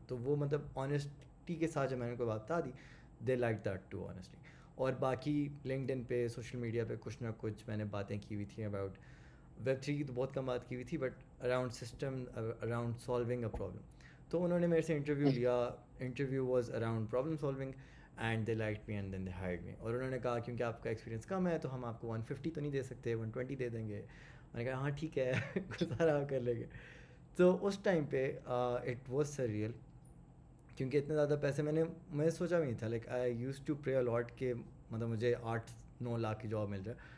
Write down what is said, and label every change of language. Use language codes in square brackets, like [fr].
[ur] تو وہ مطلب آنیسٹی کے ساتھ جب میں نے ان کو بات بتا دی, [en] They like that too honestly. [ur] اور باقی لنکڈ ان پہ سوشل میڈیا پہ کچھ نہ کچھ میں نے باتیں کی ہوئی تھیں اباؤٹ ویب 3 کی, تو بہت کم بات کی ہوئی تھی, [en] But around system, around solving a problem. [ur] تو انہوں نے میرے سے انٹرویو لیا. [en] Interview was around problem solving, and they like me and then they hired me. [ur] اور انہوں نے کہا کیونکہ آپ کا ایکسپیرینس کم ہے تو ہم آپ کو 150 تو نہیں دے سکتے, 120 دے دیں گے. میں نے کہا ہاں ٹھیک ہے, گزارا کر لیں گے. تو اس ٹائم پہ [en] it was surreal, [ur] کیونکہ اتنے زیادہ پیسے میں سوچا بھی نہیں تھا. [en] like I use to pray a lot [ur] کہ مطلب مجھے 8-9 لاکھ کی جاب مل جائے.